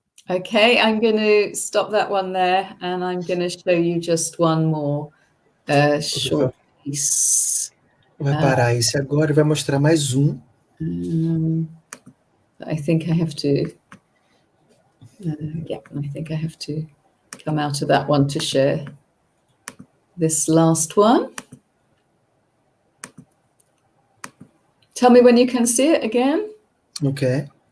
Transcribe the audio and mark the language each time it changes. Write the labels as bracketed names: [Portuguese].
[English] Okay, I'm going to stop that one there, and I'm going to show you just one more short piece. [Portuguese] Vai parar esse agora e vai mostrar mais um. [English] I think I have to. I think I have to come out of that one to share this last one. Tell me when you can see it again. Okay.